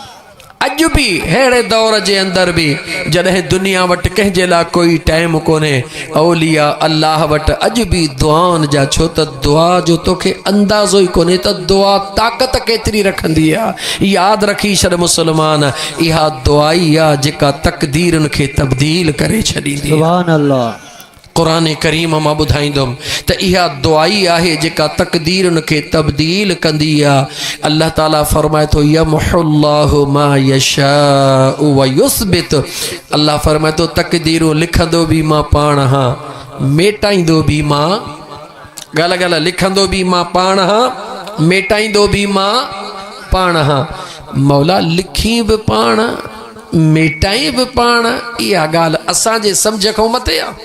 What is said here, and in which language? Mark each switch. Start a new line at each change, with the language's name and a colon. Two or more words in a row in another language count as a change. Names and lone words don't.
Sindhi: अॼु बि अहिड़े दौर जे अंदर बि जॾहिं दुनिया वटि कंहिंजे लाइ कोई टाइम कोन्हे,
Arabic: أولياء الله
Sindhi: वटि अॼु बि दुआउनि जा, छो त दुआ जो तोखे अंदाज़ो ई कोन्हे त दुआ ताक़त केतिरी रखंदी आहे। यादि रखी छॾ मुस्लमान, इहा दुआ ई आहे जेका तक़दीरनि खे तब्दील करे छॾींदी।
Arabic: سبحان الله.
Sindhi: क़ुरान करीम मां ॿुधाईंदुमि त इहा दुआई आहे जेका तक़दीरनि खे तब्दील कंदी आहे।
Arabic: الله تعالى
Sindhi: फरमाए थो,
Arabic: يمحو الله ما يشاء ويثبت,
Sindhi: अल्लाह फरमाए थो तक़दीरूं लिखंदो बि मां पाण हां, मेटाईंदो बि मां, ॻाल्हि लिखंदो बि मां पाण हां, मेटाईंदो बि मां पाण हां। मौला लिखी बि पाण, मेटाई बि पाण, इहा ॻाल्हि असांजे सम्झ खां मथे आहे।